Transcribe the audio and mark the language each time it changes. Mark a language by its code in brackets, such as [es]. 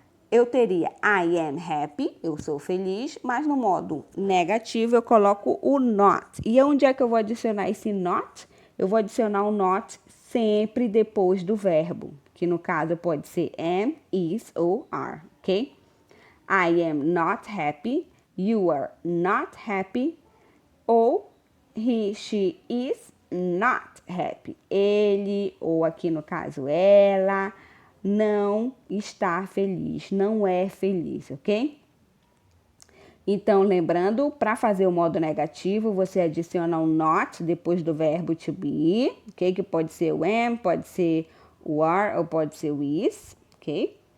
[pt] Eu teria [en] I am happy, [pt] eu sou feliz, mas no modo negativo eu coloco o not. E onde é que eu vou adicionar esse not? Eu vou adicionar o not sempre depois do verbo, que no caso pode ser am, is ou are, ok? [en] I am not happy, you are not happy, ou he, she is not happy. [pt] Ele, ou aqui no caso ela, não está feliz, não é feliz, ok? Então, lembrando, para fazer o modo negativo, você adiciona um not depois do verbo to be, ok? Que pode ser o am, pode ser o are ou pode ser o is, ok?